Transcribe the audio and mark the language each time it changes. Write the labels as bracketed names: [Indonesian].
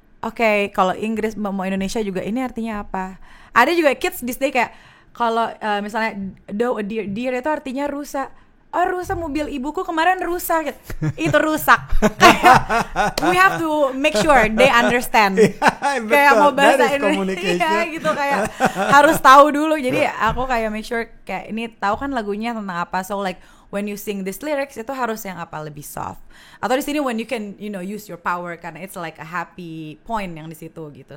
[Indonesian] Oke, kalau Inggris mau Indonesia juga ini artinya apa? Ada juga [English] kids these days [Indonesian] kayak kalau misalnya deer itu artinya rusa. Oh, rusa, mobil ibuku kemarin rusak. Itu rusak. [English] We have to make sure they understand. [Indonesian] Kayak mau bahasa Indonesia gitu, kayak harus tahu dulu. Jadi aku kayak make sure kayak ini tahu kan lagunya tentang apa. [English] So like when you sing these lyrics [Indonesian] itu harus yang apa, lebih [English] soft. [Indonesian] Atau di sini [English] when you can use your power, karena it's like a happy point [Indonesian] yang di situ gitu.